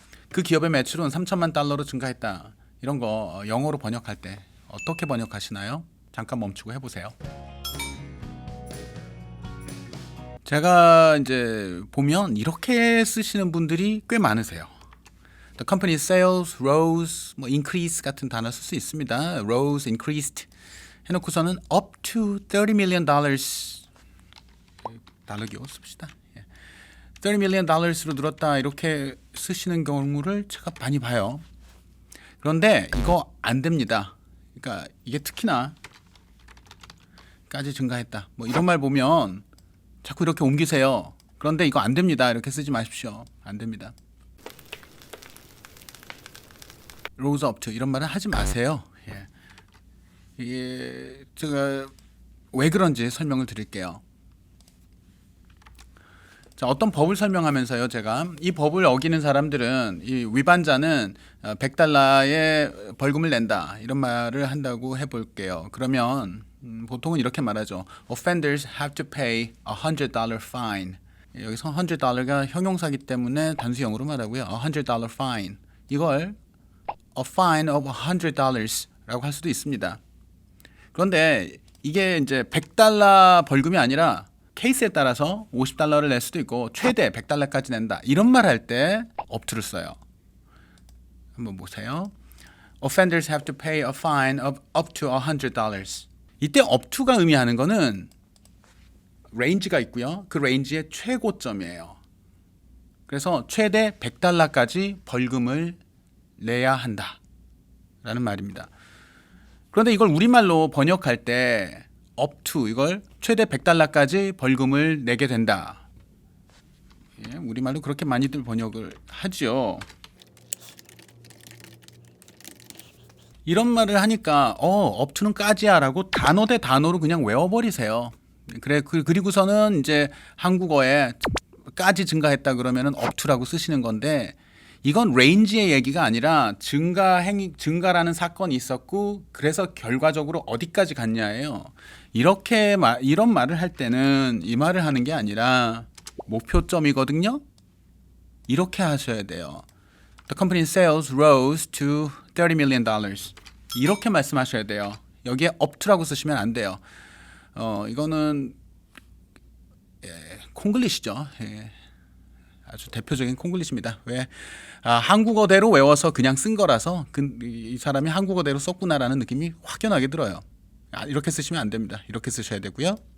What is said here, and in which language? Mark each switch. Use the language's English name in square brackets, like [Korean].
[Korean] 그 기업의 매출은 3천만 달러로 증가했다. 이런 거 영어로 번역할 때 어떻게 번역하시나요? 잠깐 멈추고 해보세요. 제가 이제 보면 이렇게 쓰시는 분들이 꽤 많으세요. [English] The company sales rose, [Korean] 뭐 increase 같은 단어 쓸 수 있습니다. [English] rose, increased [Korean] 해놓고서는 [English] up to $30 million [Korean] 달러기호 씁시다. [English] 30 million dollars [Korean] 로 늘었다 이렇게 쓰시는 경우를 제가 많이 봐요. 그런데 이거 안 됩니다. 그러니까 이게 특히나 까지 증가했다. 뭐 이런 말 보면 자꾸 이렇게 옮기세요. 그런데 이거 안 됩니다. 이렇게 쓰지 마십시오. 안 됩니다. [English] rose up to [Korean] 이런 말은 하지 마세요. 이게 제가 왜 그런지 설명을 드릴게요. 자, 어떤 법을 설명하면서요, 제가 이 법을 어기는 사람들은 이 위반자는 $100의 벌금을 낸다 이런 말을 한다고 해볼게요. 그러면 보통은 이렇게 말하죠. [English] Offenders have to pay $100 fine. [Korean] 여기서 $100가 형용사기 때문에 단수 영어로 말하고요. [English] $100 fine. [Korean] 이걸 [English] a fine of $100 [Korean] 라고 할 수도 있습니다. 그런데 이게 이제 $100 벌금이 아니라 케이스에 따라서 $50를 낼 수도 있고 최대 $100까지 낸다. 이런 말 할 때 upto를 써요. 한번 보세요. [English] Offenders have to pay a fine of up to $100. [Korean] 이때 up to가 의미하는 거는 레인지가 있고요. 그 레인지의 최고점이에요. 그래서 최대 $100까지 벌금을 내야 한다. 라는 말입니다. 그런데 이걸 우리말로 번역할 때 up to 이걸 최대 $100까지 벌금을 내게 된다. 우리말로 그렇게 많이들 번역을 하죠. 이런 말을 하니까 up to는 까지야라고 단어 대 단어로 그냥 외워버리세요. 그리고서는 이제 한국어에 까지 증가했다 그러면은 up to라고 쓰시는 건데 이건 레인지의 얘기가 아니라 증가라는 사건이 있었고 그래서 결과적으로 어디까지 갔냐예요. 이런 말을 할 때는 이 말을 하는 게 아니라 목표점이거든요. 이렇게 하셔야 돼요. [English] The company sales rose to $30 million. [Korean] 이렇게 말씀하셔야 돼요. 여기에 up to라고 쓰시면 안 돼요. 이거는 콩글리시죠. 아주 대표적인 콩글리시입니다. 왜 한국어대로 외워서 그냥 쓴 거라서 이 사람이 한국어대로 썼구나라는 느낌이 확연하게 들어요. 이렇게 쓰시면 안 됩니다. 이렇게 쓰셔야 되고요.